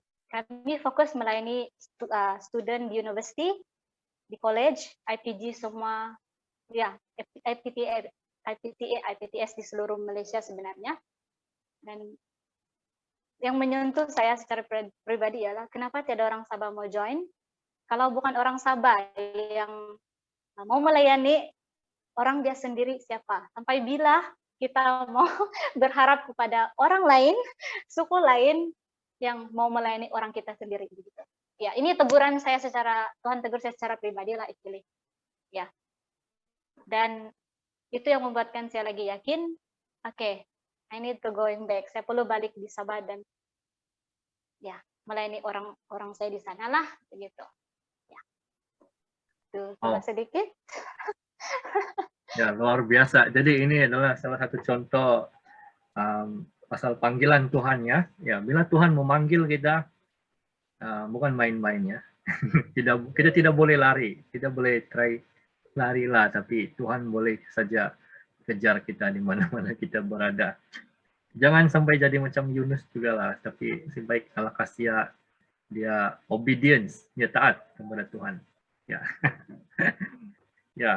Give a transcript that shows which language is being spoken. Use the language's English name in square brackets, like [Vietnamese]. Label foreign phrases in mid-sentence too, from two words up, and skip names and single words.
[Malay] Kami fokus melayani student di university, di college, IPG semua, ya IPTS di seluruh Malaysia sebenarnya. Dan yang menyentuh saya secara pribadi ialah kenapa tiada orang Sabah mau join. Kalau bukan orang Sabah yang mau melayani, orang dia sendiri siapa? Sampai bila kita mau berharap kepada orang lain, suku lain yang mau melayani orang kita sendiri begitu. Ya, ini teguran saya Tuhan tegur saya secara pribadi lah actually. Ya. Dan itu yang membuatkan saya lagi yakin, oke, [English] I need to going back. [Malay] Saya perlu balik di Sabah dan ya, melayani orang saya di sana lah begitu. Ya. Itu sedikit. Ya, luar biasa. Jadi ini adalah salah satu contoh pasal panggilan Tuhan ya. Ya, bila Tuhan memanggil kita, bukan main-main ya. Kita tidak boleh lari, tidak boleh try lari lah, tapi Tuhan boleh saja kejar kita di mana-mana kita berada. Jangan sampai jadi macam Yunus juga lah, tapi sebaik Allah kasih dia obedience, dia taat kepada Tuhan. Ya. Ya.